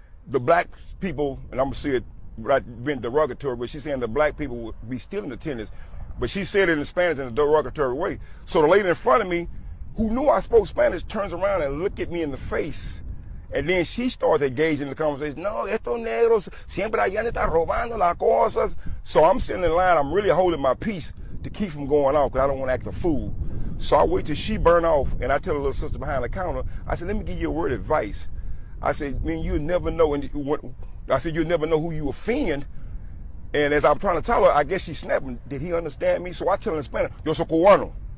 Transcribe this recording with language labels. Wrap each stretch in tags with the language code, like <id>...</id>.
<en>The black people, and I'm going to say it right, being derogatory, but she's saying the black people would be stealing the tennis. But she said it in Spanish in a derogatory way. So the lady in front of me, who knew I spoke Spanish, turns around and looked at me in the face. And then she started engaging in the conversation.</en> <es>No, estos negros siempre allá están robando las cosas.</es> <en>So I'm sitting in line. I'm really holding my peace to keep from going off because I don't want to act a fool. So I wait till she burn off, and I tell her little sister behind the counter, I said, let me give you a word of advice. I said, man, you'll never know. I said, you'll never know who you offend. And as I'm trying to tell her, I guess she's snapping. Did he understand me? So I tell her in Spanish,</en> <es>yo soy cubano.</es>